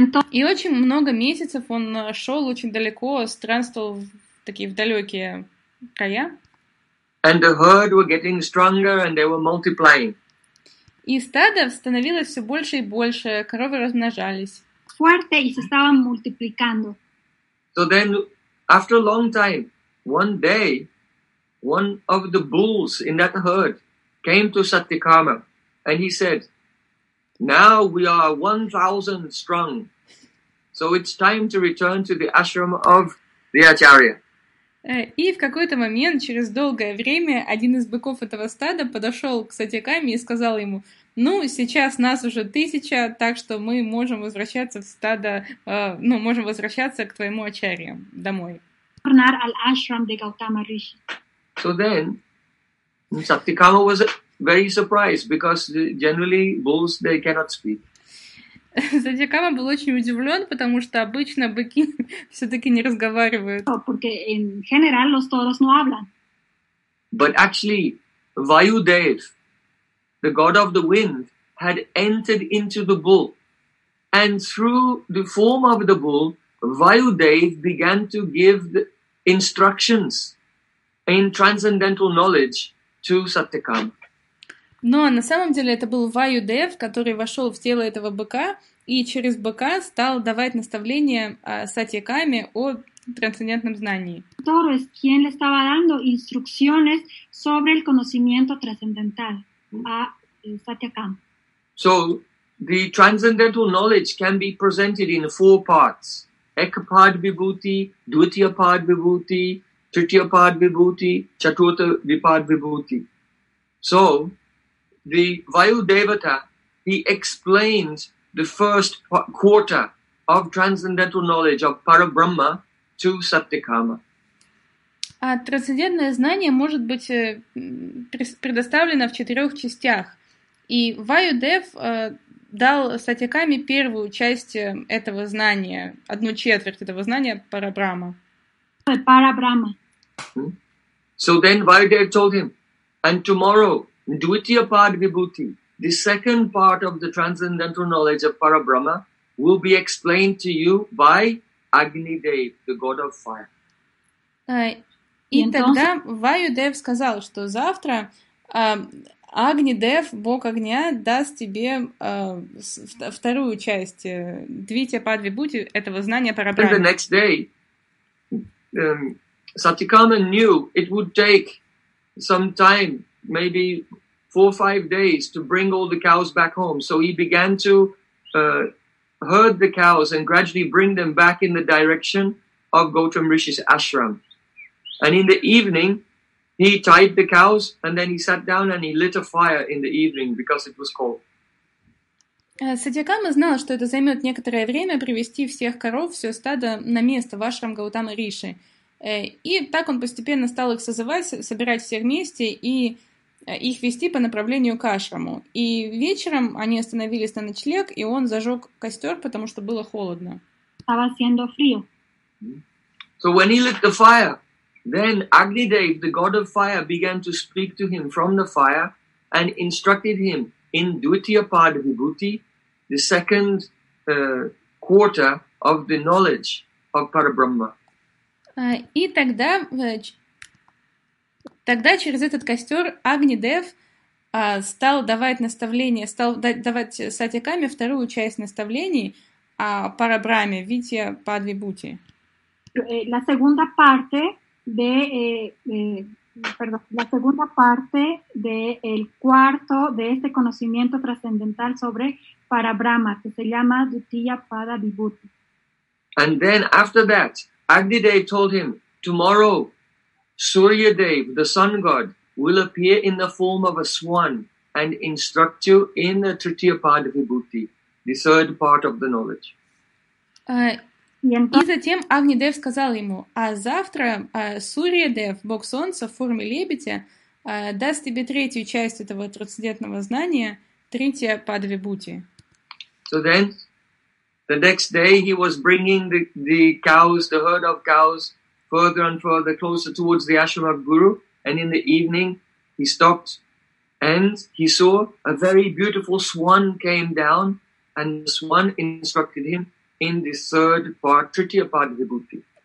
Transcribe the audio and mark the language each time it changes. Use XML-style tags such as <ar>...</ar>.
<ru>И очень много месяцев он шел очень далеко, странствовал в такие далекие края.</ru> <en>And the herd were getting stronger and they were multiplying.</en> <ru>И стадо становилось все больше и больше, коровы размножались.</ru> <es>Fuerte y se estaban multiplicando.</es> <en>So then, after a long time, one day, one of the bulls in that herd came to Satyakama and he said, now we are 1,000 strong, so it's time to return to the ashram of the Acharya.</en> <ru>И в какой-то момент, через долгое время, один из быков этого стада подошел к Сатьякаме и сказал ему, ну, сейчас нас уже 1000, так что мы можем возвращаться в стадо, можем возвращаться к твоему ачарье домой.</ru> <en>So then, Satyakama was very surprised, because generally bulls, they cannot speak.</en> <ru>Сатьякама был очень удивлен, потому что обычно быки все-таки не разговаривают.</ru> <es>Porque en general los toros no hablan.</es> <en>But actually, Vayudev, the god of the wind, had entered into the bull, and through the form of the bull, Vayudev began to give the instructions in transcendental knowledge to Satyakama.</en> <ru>Но на самом деле это был Ваюдев, который вошел в тело этого быка и через быка стал давать наставления Сатьякаме о трансцендентном знании.</ru> <es>Торос, quien le estaba dando instrucciones sobre el conocimiento trascendental a Сатьякама.</es> <en>So the transcendental knowledge can be presented in four parts: Ekapad Vibhuti, Dvitiyapad Vibhuti, Tritiyapad Vibhuti, Chaturtha Vipad Vibhuti. So the Vayudevata, he explains the first quarter of transcendental knowledge of Parabrahma to Satyakama.</en> <ru>А трансцендентное знание может быть предоставлено в четырех частях. И Vayudev дал Сатьякаме первую часть этого знания, одну четверть этого знания Парабрахма. Парабрахма.</ru> <en>So then Vayudev told him, and tomorrow Dvitiyapad Vibhuti, The second part of the transcendental knowledge of Parabrahma will be explained to you by Agnidev, the god of fire.</en> <ru>И тогда Ваюдев сказал, что завтра Агнидев, бог огня, даст тебе вторую часть Двития Падвибути этого знания Парабрахма.</ru> <en>And the next day, Satyakama knew it would take some time, maybe 4 or 5 days, to bring all the cows back home. So he began to herd the cows and gradually bring them back in the direction of Gautam Rishi's ashram. And in the evening, he tied the cows, and then he sat down and he lit a fire in the evening because it was cold.</en> <ru>Сатьякама знал, что это займет некоторое время привести всех коров, все стадо на место в ашрам Гаутама Риши. И так он постепенно стал их созывать, собирать все вместе и их вести по направлению к ашраму. И вечером они остановились на ночлег, и он зажег костер, потому что было холодно.</ru> <es>Estaba haciendo frío.</es> <en>So when he lit the fire, then Agnidev, the god of fire, began to speak to him from the fire and instructed him in Dvitiya Pad Vibhuti, the second quarter of the knowledge of Parabrahma.</en> <ru>И тогда, тогда через этот костер Агнидев стал давать наставления, стал давать Сатьякаме вторую часть наставлений о Парабрахме, Витья Падвибути.</ru> <es>La segunda parte de, la segunda parte de el cuarto de este conocimiento trascendental sobre Parabrahma, que se llama Dvitiya Padvibhuti.</es> <en>And then after that, Agnidev told him, tomorrow, Suryadev, the sun god, will appear in the form of a swan and instruct you in the Tritiya Padvibhuti, the third part of the knowledge.</en> <ru>И затем Агнидев сказал ему, а завтра Суриядев, бог солнца в форме лебедя, даст тебе третью часть этого трансцендентного знания, Тритья Падвибхути.</ru> <en>So then, the next day he was bringing the cows, the herd of cows, further and further, closer towards the ashram of Guru, and in the evening he stopped, and he saw a very beautiful swan came down, and the swan instructed him in the third part, Tritiya Padvibhuti.</en>